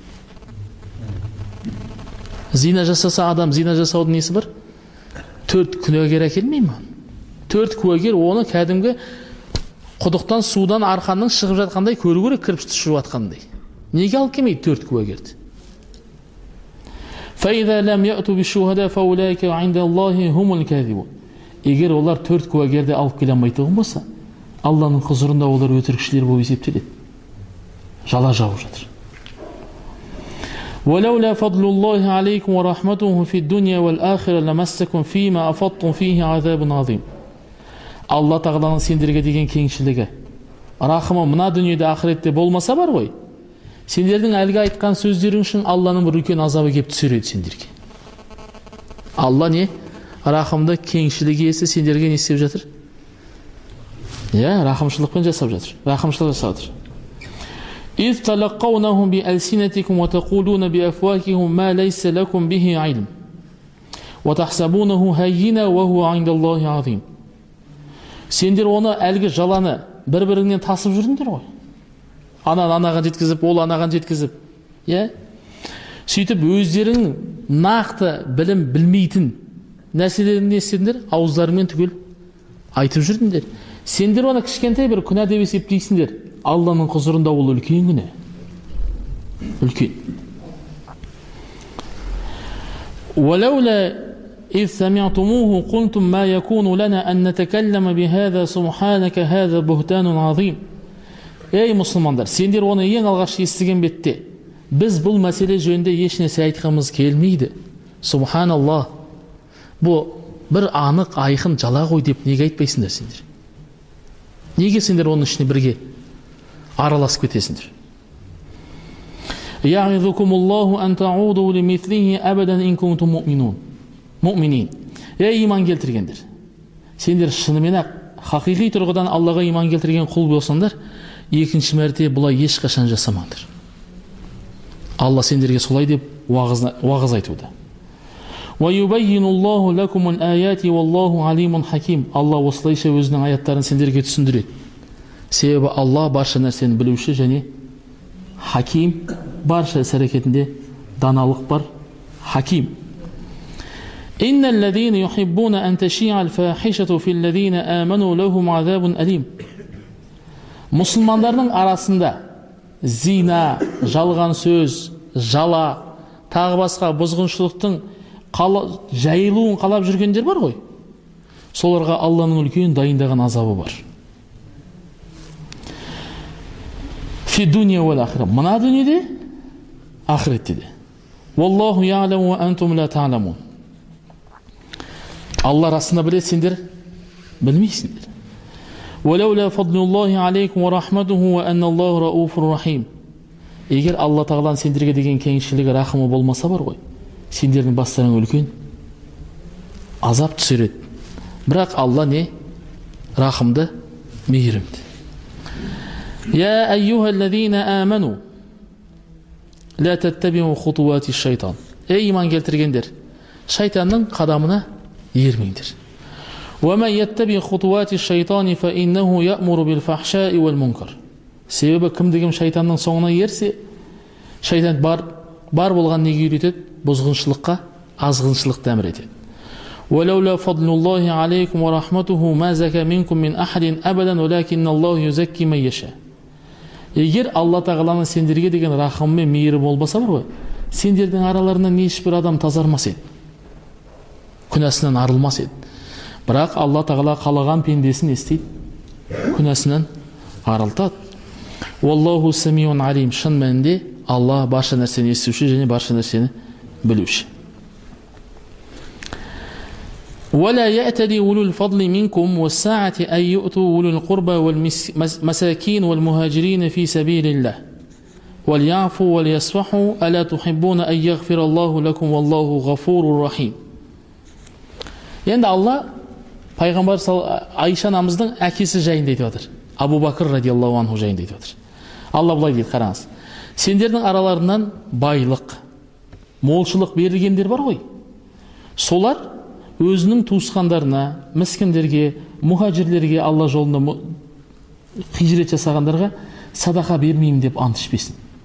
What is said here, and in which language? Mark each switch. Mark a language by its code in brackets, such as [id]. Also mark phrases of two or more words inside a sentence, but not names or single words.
[kk] Зина жасаса адам, зина жасаудың несі бар? 4 күнәгер әкелмей ме? 4 куәгер оны кәдімгі құдықтан, судан, арқанның шығып жатқандай көру керек, кірпіш түсіріп жатқандай. Неге алып келмейді 4 куәгерді? [ar] فَإِذَا لَمْ يَأْتُوا بِالشُّهَدَاءِ فَأُولَٰئِكَ عِندَ اللَّهِ هُمُ الْكَاذِبُونَ. [kk] Егер олар 4 куәгерді алып келе алмайтын болса, Алланың құзырында олар өтірікшілер болып есептеледі. Жала жауып жатыр. [ar] وَلَوْلَا فَضْلُ اللَّهِ عَلَيْكُمْ وَرَحْمَتُهُ فِي الدُّنْيَا وَالْآخِرَةِ لَمَسَّكُمْ فِيمَا أَفَضْتُمْ فِيهِ عَذَابٌ عَظِيمٌ. [kk] Алла тағаланың сендерге деген кеңшілігі, рахымы мына дүниеде, ақыретте болмаса бар ғой, сендердің әлгі айтқан сөздерің үшін Алланың бір үлкен азабы кеп түсер еді сендерге. Алла не? Рахымды, кеңшілігі иесі сендерге не істеп жатыр? Рахымшылықпен жасап жатыр. Рахымшылық жасап жатыр. [ar] إِذْ تَلَقَّوْنَهُمْ بِأَلْسِنَتِكُمْ وَتَقُولُونَ بِأَفْوَاهِكُمْ مَا لَيْسَ لَكُمْ بِهِ عِلْمٌ وَتَحْسَبُونَهُ هَيِّنًا وَهُوَ عِندَ اللَّهِ عَظِيمٌ. [kk] Сендер оны, әлгі жаланы бір-біріңнен тасып жүрдіңдер ғой. Анаған жеткізіп, ол анаған жеткізіп. Сөйтіп өздерің нақты білім білмейтін нәрселерін не істедіңдер? Ауыздарыңмен түгел айтып жүрдіңдер. Сендер оны кішкентай бір күнә деп есептейсіңдер. Алланың құзырында ол үлкен күнә. Үлкен. [ar] وَلَوْلَا إِذْ سَمِعْتُمُوهُ قُلْتُمْ مَا يَكُونُ لَنَا أَن نَّتَكَلَّمَ بِهَذَا سُبْحَانَكَ هَذَا بُهْتَانٌ عَظِيمٌ. [kk] Мұсылмандар, сендер оны ең алғаш естіген бетте, біз бұл мәселе жөнінде еш нәрсе айтқымыз келмейді. Субханаллах. Бұл бір анық, айқын жала ғой деп неге айтпайсыңдар сендер? Неге сендер оның ішіне бірге араласып кетесіңдер? [ar] يعظكم الله أن تعودوا لمثله أبدا إن كنتم مؤمنين. [kk] Иман келтіргендер, сендер шынымен-ақ хақиқи тұрғыдан Аллаға иман келтірген құл болсаңдар, екінші мәрте бұлай ешқашан жасамаңдар. Алла сендерге солай деп уағыз айтуда. [ar] ويبين الله لكم الآيات والله عليم حكيم. [kk] Алла осылайша өзінің аяттарын сендерге түсіндіреді. Себебі Алла барша нәрсені білуші және хаким, барша іс әрекетінде даналық бар, хаким. [ar] إن الذين يحبون أن تشيع الفاحشة في الذين آمنوا لهم عذاب أليم. [kk] Мұсылмандардың арасында зина, жалған сөз, жала, тағы басқа бұзғыншылықтың жайылуын қалап жүргендер бар ғой. Соларға Алланың үлкен дайындаған азабы бар. [ar] في الدنيا والآخرة. [kk] Мына дүниеде, ахиретте де. [ar] والله يعلم وأنتم لا تعلمون. [kk] Алла расында біледі, сендер білмейсіңдер. [ar] وَلَوْلَا فَضْلُ اللَّهِ عَلَيْكُمْ وَرَحْمَتُهُ وَأَنَّ اللَّهُ رَؤُوفٌ رَحِيمٌ. [kk] Егер Алла тағаланың сендерге деген кеңшілігі, рахымы болмаса бар ғой, сендердің бастарыңа үлкен азап түсер еді. Бірақ Алла не? Рахымды, мейірімді. [ar] يا أيها الذين آمنوا لا تتبعوا خطوات الشيطان. [kk] Иман келтіргендер, шайтанның қадамына ермеңдер. [ar] وَمَنْ يَتَّبِعْ خُطُوَاتِ الشَّيْطَانِ فَإِنَّهُ يَأْمُرُ بِالْفَحْشَاءِ وَالْمُنْكَرِ. [kk] Себебі кімдігім шайтанның соңына ерсе, шайтан бар болған неге үйретеді? Бұзғыншылыққа, азғыншылықты әмір етеді. [ar] وَلَوْلَا فَضْلُ اللَّهِ عَلَيْكُمْ وَرَحْمَتُهُ مَا زَكَى مِنْكُمْ مِنْ أَحَدٍ أَبَدًا وَلَكِنَّ اللَّهُ يُزَكِّي مَن يَشَاءُ. [kk] Егер Алла тағаланың сендерге деген рахымы мен мейірі болмаса бар ғой, сендердің араларынан ешбір адам тазармас еді, күнәсінен арылмас еді. Бірақ Алла тағала қалаған пендесін естейді, күнәсінен арылтады. [ar] والله سميع عليم. [kk] Шын мәнінде Алла барша нәрсені естуші және барша нәрсені білуші. [ar] ولا يأتل أولو الفضل منكم والساعة أن يؤتوا أولو القربى والمساكين والمهاجرين في سبيل الله وليعفوا وليصفحوا ألا تحبون أن يغفر الله لكم والله غفور رحيم. [kk] Енді Алла пайғамбар Айша анамыздың әкесі жайында айтып отыр. Абу Бакр [ar] رضي الله عنه [kk] жайында айтып отыр. Алла былай дейді, қараңыз. Сендердің араларынан байлық, молшылық берілгендер бар ғой. Солар өзінің туысқандарына, міскіндерге, мұхажирлерге, Алла жолында хижрет жасағандарға садақа бермеймін деп ант ішпесін.